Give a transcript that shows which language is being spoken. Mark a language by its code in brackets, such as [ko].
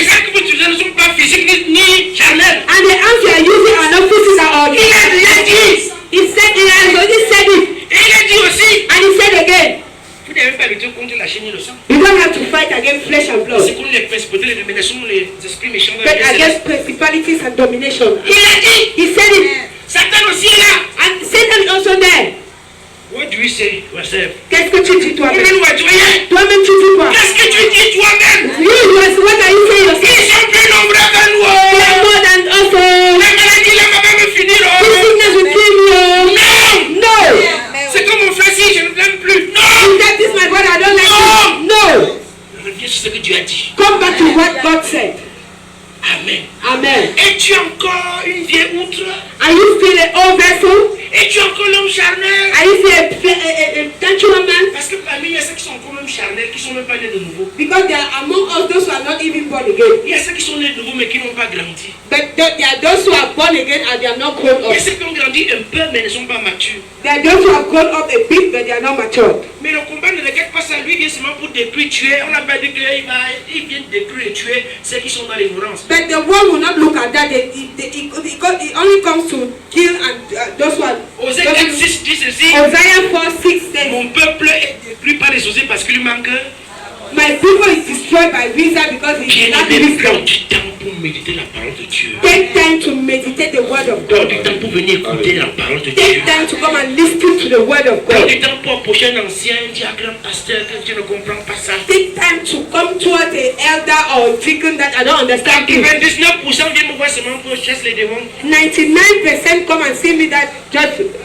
[fr] les armes que vous utilisez ne sont pas physiques ni charnelles. [en] And the arms you are using are not physical or [fr] Il a déjà dit. [en] He said it has already said it. [fr] Et il a dit aussi. [en] And he said again, [fr] Vous n'avez pas lutté contre la chaîne et le sang. [en] you don't have to fight against flesh and blood, [fr] C'est contre les principautés, les dominations, les esprits méchants. [en] but against principalities and domination. [fr] Il a dit. [en] He said it. [fr] Satan aussi est là. [en] And Satan is also there. What do you say yourself? [fr] Qu'est-ce que tu dis toi-même? Toi-même, tu es. Toi-même tu dis quoi? Qu'est-ce que tu dis toi-même? [en] What are you saying yourself? [fr] Ils sont plus nombreux que nous. [en] They are more than us. [fr] La maladie, là, va même finir. [en] This sickness will kill you. [fr] Non. [en] No. [fr] C'est comme mon frère, si je ne l'aime plus. Non. [en] Is that this my brother? I don't like you. No. [fr] Reviens sur ce que Dieu a dit. [en] Come back to what God said. [fr] Amen. [en] Amen. [fr] Es-tu encore une vieille outre? [en] Are you still an old vessel? [fr] Es-tu encore l'homme charnel? [en] Are you still a natural man? [fr] Parce que parmi il y a ceux qui sont encore même charnels, qui ne sont même pas nés de nouveau. [en] Because there are among us those who are not even born again. [fr] Il y a ceux qui sont nés de nouveau mais qui n'ont pas grandi. [en] But there are those who are born again and they are not grown [fr] Il y a ceux qui ont grandi un peu mais ne sont pas matures. [en] There are those who have grown up a bit but they are not matured. [fr] Mais le combat ne regarde pas ça. Lui, il vient seulement pour détruire, tuer. On n'a pas dit qu'il vient détruire et tuer ceux qui sont dans l'ignorance. [en] But the world will not look at that. It only comes to kill and those who are. [fr] Osée 4:6 dit ceci. [en] Isaiah 4:6 says, [fr] Mon peuple est détruit par les osés parce qu'il lui manque. [en] my people is destroyed by wisdom because he [fr] Bien [en] is not [fr] aimé, [en] wisdom. [fr] prends du temps pour méditer la parole de Dieu. [en] Take time to meditate the word of [fr] Prends [en] God. [fr] du temps pour venir écouter la parole de Dieu. [en] Take time to come and listen to the word of [fr] Prends [en] God. [fr] du temps pour approcher un ancien, un diacre, un pasteur, que tu ne comprends pas ça. [en] Take time to come towards an elder or deacon that I don't understand. [fr] 99% viennent me voir seulement pour chasser les démons. [en] 99% come and see me that just.